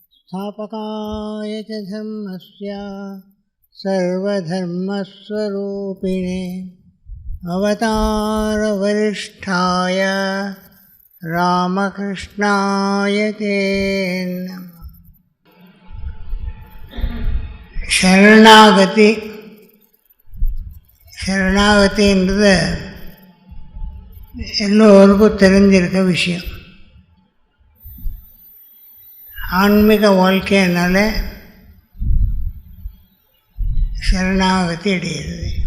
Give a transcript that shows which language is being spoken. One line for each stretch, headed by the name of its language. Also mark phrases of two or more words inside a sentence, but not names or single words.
Sanskrit: स्थापकाय च धर्मस्य सर्वधर्मस्वरूपिणे अवतारवरिष्ठाय रामकृष्णाय ते नमः.
Tamil: சரணாகதின்றது எல்லோருக்கும் தெரிஞ்சிருக்க விஷயம். ஆன்மீக வாழ்க்கையினால சரணாகதி அடைகிறது.